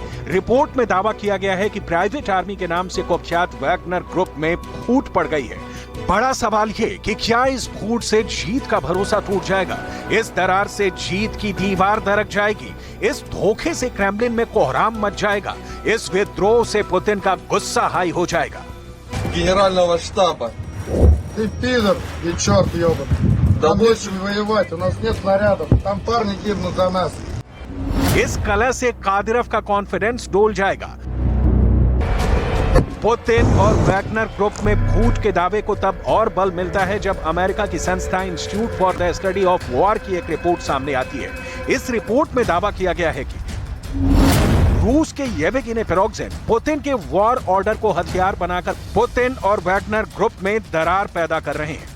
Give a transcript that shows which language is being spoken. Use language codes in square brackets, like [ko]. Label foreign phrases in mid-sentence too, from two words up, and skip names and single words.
[hi] रिपोर्ट में दावा किया गया है कि प्राइवेट आर्मी के नाम से कुख्यात वैगनर ग्रुप में फूट पड़ गई है। बड़ा सवाल ये कि क्या इस फूट से जीत का भरोसा टूट जाएगा? इस दरार से जीत की दीवार दरक जाएगी? इस धोखे से क्रेमलिन में कोहराम मच जाएगा? इस विद्रोह से पुतिन का गुस्सा हाई हो जाएगा? [ru] Генерального штаба. Ты пидор и черт ебаный. Там нечем воевать, у нас нет снарядов. Там парни гибнут за нас. [hi] इस कलह से कादिरोव का कॉन्फिडेंस डोल जाएगा। पुतिन और वैगनर ग्रुप में फूट के दावे को तब और बल मिलता है जब अमेरिका की संस्था इंस्टीट्यूट फॉर द स्टडी ऑफ वॉर की एक रिपोर्ट सामने आती है। इस रिपोर्ट में दावा किया गया है कि रूस के येवगेनी प्रिगोजिन पुतिन के [en] war order [hi] को हथियार बनाकर पुतिन और वैगनर ग्रुप में दरार पैदा कर रहे हैं।